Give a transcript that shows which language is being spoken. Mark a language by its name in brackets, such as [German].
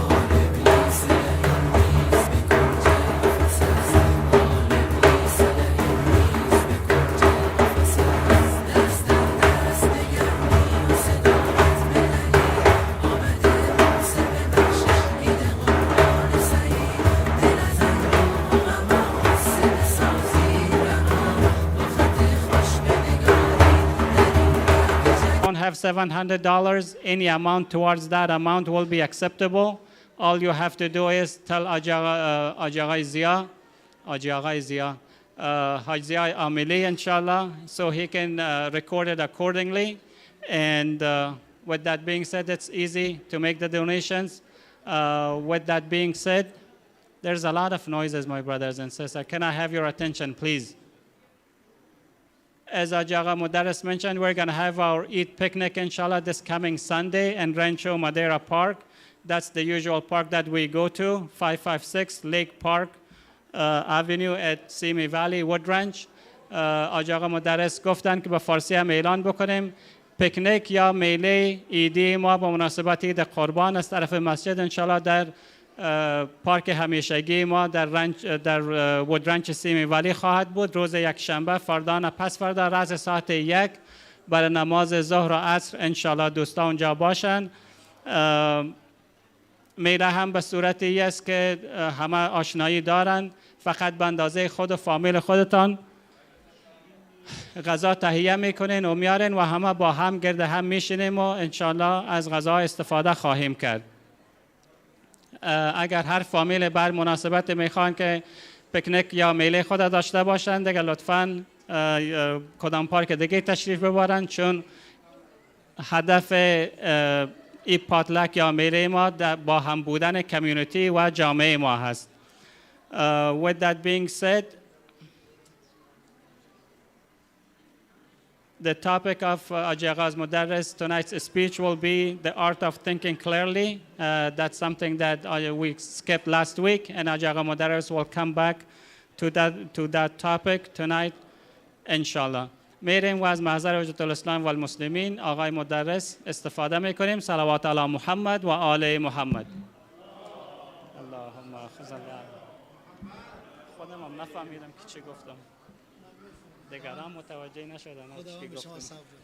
[Persian] ابلیس لعین نیز به کنج قفس است آل ابلیس لعین نیز به کنج قفس است دست در دست نگردی و صداقت بنهید آمده موسم بخشش عید قربان سعید دل از اندوه و غم و غصه بسازید رها با خط خوش بنگارید در این برگ جدید [English] don't have $700, any amount towards that amount will be acceptable. All you have to do is tell Ajagay Zia, Haj Zia Amili, inshallah, so he can record it accordingly. And with that being said, it's easy to make the donations. With that being said, there's a lot of noises, my brothers and sisters. Can I have your attention, please? As Ajaga Mudaris mentioned, we're going to have our Eid picnic, inshallah, this coming Sunday in Rancho Madeira Park. That's the usual park that we go to, 556 Lake Park Avenue at Simi Valley, Wood Ranch. [Persian] Ajaga Mudaris گفتن که به فارسی هم اعلان بکنیم پیکنیک یا میله ایدی ما با مناسبت عید قربان از طرف مسجد انشالله در پارک همیشگی ما در وودرنچ سیمی ولی خواهد بود روز یک شنبه فردا نه پس فردا راز ساعت 1 برای نماز ظهر و عصر انشالله دوستا اونجا باشن. میله هم به صورتی است که همه آشنایی دارن فقط به اندازه خود و فامیل خودتان غذا تهیه میکنین و میارین و همه با هم گرد هم میشینیم و انشالله از غذا استفاده خواهیم کرد. اگر هر فامیل بر مناسبت میخوان که پیکنیک یا میله خود داشته باشند دیگه لطفاً کدام پارک دیگه تشریف ببرن چون هدف ای پاتلک یا میله ما با هم بودن کمیونیتی و جامعه ما هست. [English] With that being said, the topic of Ajaga's Mudarris tonight's speech will be the art of thinking clearly. That's something that we skipped last week, and Ajaga Mudarris will come back to that topic tonight, inshallah. [Persian] میریم و از محضر وجود الاسلام و المسلمین آقای مدرس استفاده میکنیم. صلوات علی محمد و آل محمد. اللهم خذ خودم هم نفهمیدم که چی گفتم. دیگران متوجه نشدن از چی گفتم.